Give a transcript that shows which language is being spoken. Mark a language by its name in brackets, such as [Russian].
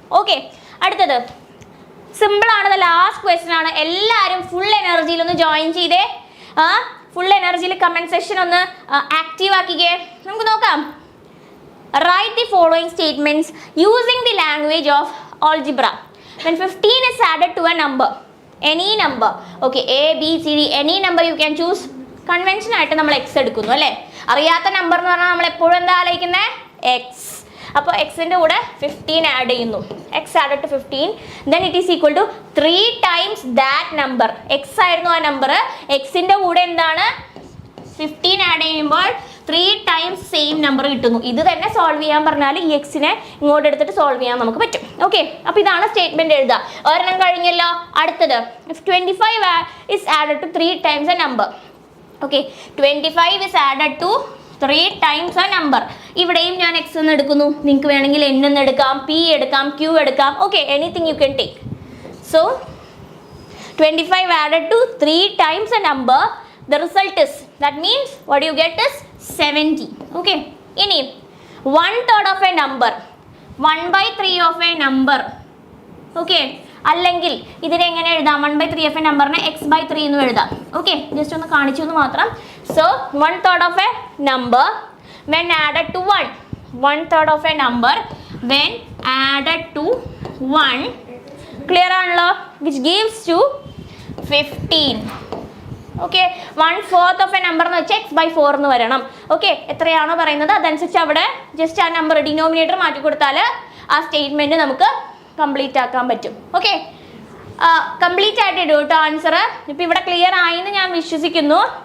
[Malayalam] Okay, അടുത്തത് സിമ്പിളാണ്. Last question ആണ്. എല്ലാവരും ഫുൾ എനർജിയിൽ ഒന്ന് ജോയിൻ ചെയ്തേ. ഫുൾ എനർജിയിൽ കമൻറ്റ് സെക്ഷൻ ഒന്ന് ആക്റ്റീവ് ആക്കിക്കേ. നമുക്ക് നോക്കാം. [English] Write the following statements using the language of algebra. When 15 is added to a number, any number, okay, A, B, C, D, any number you can choose. [Malayalam] Convention ആയിട്ട് നമ്മൾ X എടുക്കുന്നു അല്ലേ? അറിയാത്ത number എന്ന് പറഞ്ഞാൽ നമ്മൾ എപ്പോഴും എന്താ ആലോചിക്കുന്നത്? എക്സ്. അപ്പോൾ എക്സിൻ്റെ കൂടെ 15 ആഡ് ചെയ്യുന്നു. [English] X added to 15, then it is equal to 3 times that number. [Malayalam] X ആയിരുന്നു ആ നമ്പർ. എക്സിൻ്റെ കൂടെ എന്താണ്? 15 ആഡ് ചെയ്യുമ്പോൾ 3 ടൈംസ് സെയിം നമ്പർ കിട്ടുന്നു. ഇത് തന്നെ സോൾവ് ചെയ്യാൻ പറഞ്ഞാൽ ഈ എക്സിനെ ഇങ്ങോട്ട് എടുത്തിട്ട് സോൾവ് ചെയ്യാൻ നമുക്ക് പറ്റും. ഓക്കെ, അപ്പോൾ ഇതാണ് സ്റ്റേറ്റ്മെൻറ്റ് എഴുതുക. ഒരെണ്ണം കഴിഞ്ഞല്ലോ. [English] അടുത്തത്, if 25 is added to 3 times a number. Okay, 25 is added to 3 times a number. [Malayalam] ഇവിടെയും ഞാൻ എക്സ് എന്ന് എടുക്കുന്നു. നിങ്ങൾക്ക് വേണമെങ്കിൽ എൻ എന്ന് എടുക്കാം, പി എടുക്കാം, ക്യൂ എടുക്കാം. [English] Okay, anything you can take. So 25 added to 3 times a number. The result is, that means what you get is 70. Okay, ഇനി 1/3 of a number, 1/3 of a number. [Malayalam] Okay, അല്ലെങ്കിൽ ഇതിനെ എങ്ങനെ എഴുതാം? [English] 1/3 of a [Malayalam] നമ്പറിനെ x/3 എന്ന് എഴുതാം. Okay, just ഒന്ന് കാണിച്ചു എന്ന് മാത്രം. [English] so 1/3 of a number when added to 1, 1/3 of a number when added to 1, [Malayalam] clear ആണല്ലോ? [English] Which gives to 15. [Malayalam] Okay, [English] 1/4 of a number [Malayalam] എന്ന് വെച്ചാൽ x/4 എന്ന് വരണം. ഓക്കെ, എത്രയാണോ പറയുന്നത് അതനുസരിച്ച് അവിടെ ജസ്റ്റ് ആ നമ്പർ ഡിനോമിനേറ്റർ മാറ്റി കൊടുത്താൽ ആ സ്റ്റേറ്റ്മെൻറ്റ് നമുക്ക് കംപ്ലീറ്റ് ആക്കാൻ പറ്റും. ഓക്കെ, കംപ്ലീറ്റ് ആയിട്ട് ഇടും കേട്ടോ ആൻസർ. ഇപ്പോൾ ഇവിടെ ക്ലിയർ ആയെന്ന് ഞാൻ വിശ്വസിക്കുന്നു.